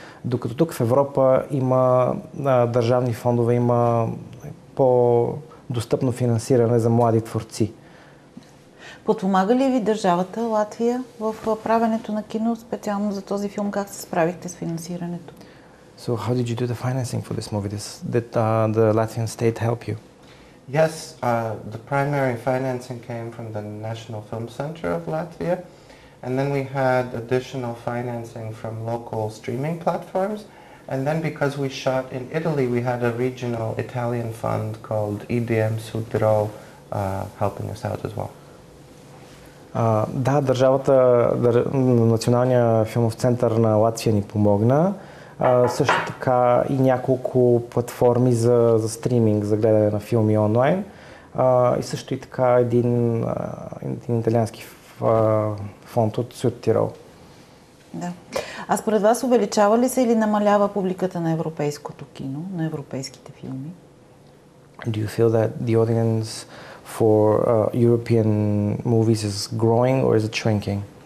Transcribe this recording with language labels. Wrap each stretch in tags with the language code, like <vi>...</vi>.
<bg>Докато тук в Европа има държавни фондове, има по-достъпно финансиране за млади творци. Подпомага ли ви държавата Латвия в правенето на кино, специално за този филм? Как се справихте с финансирането?</bg> <en>So how did you do the financing for this movie? Did the Latvian state help you? Yes, the primary financing came from the National Film Center of Latvia, and then we had additional financing from local streaming platforms, and then because we shot in Italy, we had a regional Italian fund called SUTRIN helping us out as well.</en> <bg>Да, държавата, Националния филмов център на Латвия ни помогна. Също така и няколко платформи за стриминг, за гледане на филми онлайн. И също и така един италиански фонд от SUTRIN. Да. А според вас увеличава ли се или намалява публиката на европейското кино, на европейските филми?</bg> <en>Do you feel that the audience for European movies is growing or is it shrinking?</en>